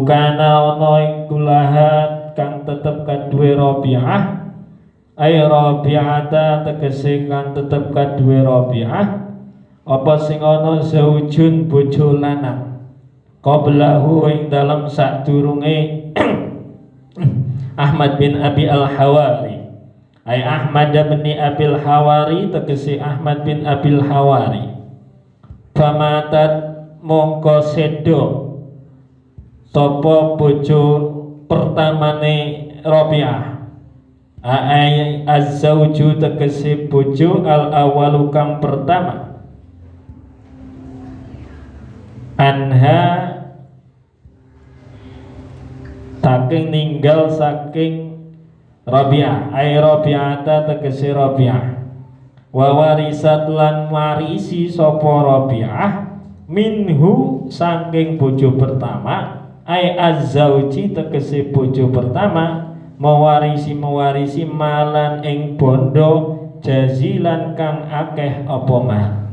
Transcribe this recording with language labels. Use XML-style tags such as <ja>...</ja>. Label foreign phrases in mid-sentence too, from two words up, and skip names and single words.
<jv>kana ana iku lahat kang tetep kaduwe Rabi'ah</jv> <ar>أي رابعة</ar> <jv>tegese kang tetep kaduwe Rabi'ah apa sing ana zaujun bojo lanang qablahu ing dalem sadurunge Ahmad bin Abi Al-Hawari ay Ahmad bin Abil Hawari tegese Ahmad bin Abil Hawari famatat mongko sedo sapa bojo pertamane Rabi'ah</jv> <ar>أي الزوج</ar> <jv>tegese bojo</jv> <ar>الأول</ar> <jv>kang pertama anha saking ninggal saking Rabi'ah</jv> <ar>أي رابعة</ar> <jv>tegese Rabi'ah</jv> <ar>وورثت</ar> <jv>lan warisi sapa Rabi'ah minhu saking bojo pertama</jv> <ar>أي الزوج</ar> <jv>tegese bojo pertama mewarisi malan ing bondo jazilan kang akeh apa mah.</jv>